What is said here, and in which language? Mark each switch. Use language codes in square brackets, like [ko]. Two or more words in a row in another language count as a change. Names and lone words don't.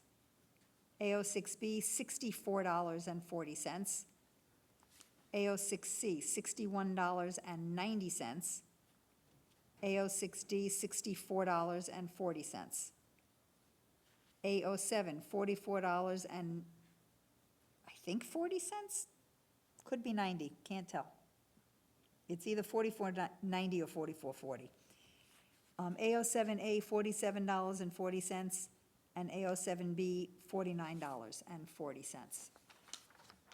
[en] AO6B, $64.40. AO6C, $61.90. AO6D, $64.40. AO7, $44 and I think 40 cents? Could be 90, can't tell. It's either $44.90 or $44.40. AO7A, $47.40, and AO7B, $49.40.